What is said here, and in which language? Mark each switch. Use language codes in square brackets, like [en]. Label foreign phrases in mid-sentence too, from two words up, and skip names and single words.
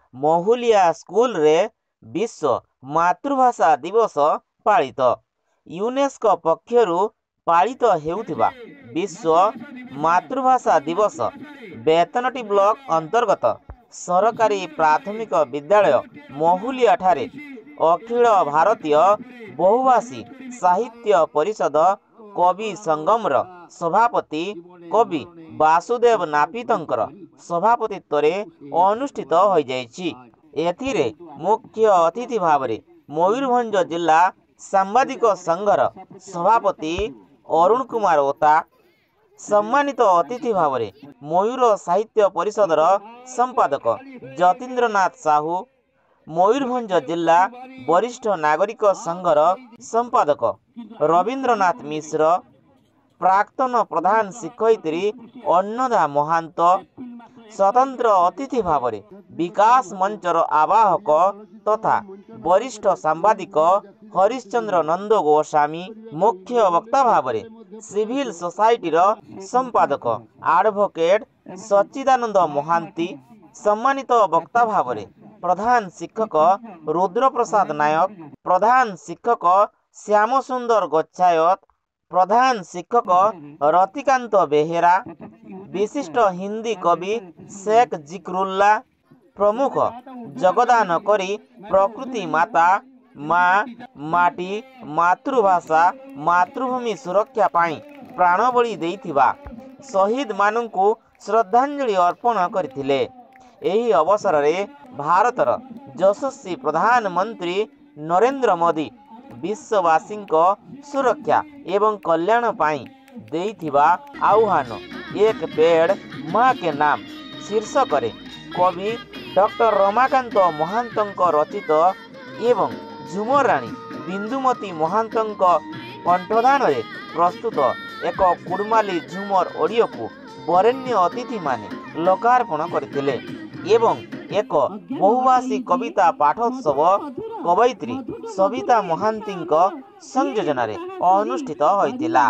[or] ମହୁଲିଆ ସ୍କୁଲ ରେ ବିଶ୍ୱ ମାତୃଭାଷା ଦିବସ ପାଳିତ। ୟୁନେସ୍କୋ ପକ୍ଷରୁ ପାଳିତ ହେଉଥିବା ବିଶ୍ୱ ମାତୃଭାଷା ଦିବସ ବେତନଟି ବ୍ଲକ ଅନ୍ତର୍ଗତ ସରକାରୀ ପ୍ରାଥମିକ ବିଦ୍ୟାଳୟ ମହୁଲିଆ ଠାରେ ଅଖିଳ ଭାରତୀୟ ବହୁଭାଷୀ ସାହିତ୍ୟ ପରିଷଦ କବି ସଙ୍ଗମର ସଭାପତି କବି ବାସୁଦେବ ନାପିତଙ୍କର ସଭାପତିତ୍ୱ ଅନୁଷ୍ଠିତ ହୋ ଯାଇଛି। ଏଥିରେ ମୁଖ୍ୟ ଅତିଥି ଭାବ ମୟୂରଭଞ୍ଜ ଜିଲ୍ଲା ସାମ୍ବାଦିକ ସଂଘର ସଭାପତି ଅରୁଣ କୁମାର ଓତା, ସମ୍ମାନିତ ଅତିଥି ଭାବ ମୟୂର ସାହିତ୍ୟ ପରିଷଦର ସମ୍ପାଦକ ଯତୀନ୍ଦ୍ରନାଥ ସାହୁ, ମୟୂରଭଞ୍ଜ ଜିଲ୍ଲା ବରିଷ୍ଠ ନାଗରିକ ସଂଘର ସମ୍ପାଦକ ରବୀନ୍ଦ୍ରନାଥ ମିଶ୍ର, ପ୍ରାକ୍ତନ ପ୍ରଧାନ ଶିକ୍ଷୟିତ୍ରୀ ଅନ୍ନଦା ମହାନ୍ତ, ସ୍ୱତନ୍ତ୍ର ଅତିଥି ଭାବ ବିକାଶ ମଞ୍ଚର ଆବାହକ ତଥା ବରିଷ୍ଠ ସାମ୍ବାଦିକ ହରିଶ୍ଚନ୍ଦ୍ର ନନ୍ଦ ଗୋସ୍ୱାମୀ, ମୁଖ୍ୟ ବକ୍ତା ଭାବ ସିଭିଲ ସୋସାଇଟିର ସମ୍ପାଦକ ଏଡଭୋକେଟ ସଚ୍ଚିଦାନନ୍ଦ ମହାନ୍ତି, ସମ୍ମାନିତ ବକ୍ତା ଭାବ ପ୍ରଧାନ ଶିକ୍ଷକ ରୁଦ୍ର ପ୍ରସାଦ ନାୟକ, ପ୍ରଧାନ ଶିକ୍ଷକ ଶ୍ୟାମ ସୁନ୍ଦର ଗୋଚ୍ଛାୟତ, ପ୍ରଧାନ ଶିକ୍ଷକ ରତିକାନ୍ତ ବେହେରା, ବିଶିଷ୍ଟ ହିନ୍ଦୀ କବି ଶେଖ ଜିକ୍ରୁଲ୍ଲା ପ୍ରମୁଖ ଯୋଗଦାନ କରି ପ୍ରକୃତି ମାତା ମାଁ ମାଟି ମାତୃଭାଷା ମାତୃଭୂମି ସୁରକ୍ଷା ପାଇଁ ପ୍ରାଣବଳି ଦେଇଥିବା ଶହୀଦ ମାନଙ୍କୁ ଶ୍ରଦ୍ଧାଞ୍ଜଳି ଅର୍ପଣ କରଥିଲେ। ଏହି ଅବସର ରେ ଭାରତର ଯଶସ୍ୱୀ ପ୍ରଧାନମନ୍ତ୍ରୀ ନରେନ୍ଦ୍ର ମୋଦୀ ବିଶ୍ୱବାସୀ ସୁରକ୍ଷା ଏବଂ କଲ୍ୟାଣ ପାଇଁ ଦେଇଥିବା ଆହ୍ୱାନ एक पेड़ माँ के नाम ଶୀର୍ଷକ ରେ କବି ଡକ୍ଟର ରମାକାନ୍ତ ମହାନ୍ତଙ୍କ ରଚିତ ଏବଂ ଝୁମର ରାଣୀ ବିନ୍ଦୁମତୀ ମହାନ୍ତଙ୍କ କଣ୍ଠଦାନ ରେ ପ୍ରସ୍ତୁତ ଏକ କୁଡ଼ମାଳି ଝୁମର ଅଡିଓ କୁ ବରେଣ୍ୟ ଅତିଥି ମାନେ ଲୋକାର୍ପଣ କରଥିଲେ ଏବଂ ଏକ ବହୁଭାଷୀ କବିତା ପାଠୋତ୍ସବ କବୟିତ୍ରୀ ସବିତା ମହାନ୍ତିଙ୍କ ସଂଯୋଜନ ରେ ଅନୁଷ୍ଠିତ ହୋଇଥିଲା।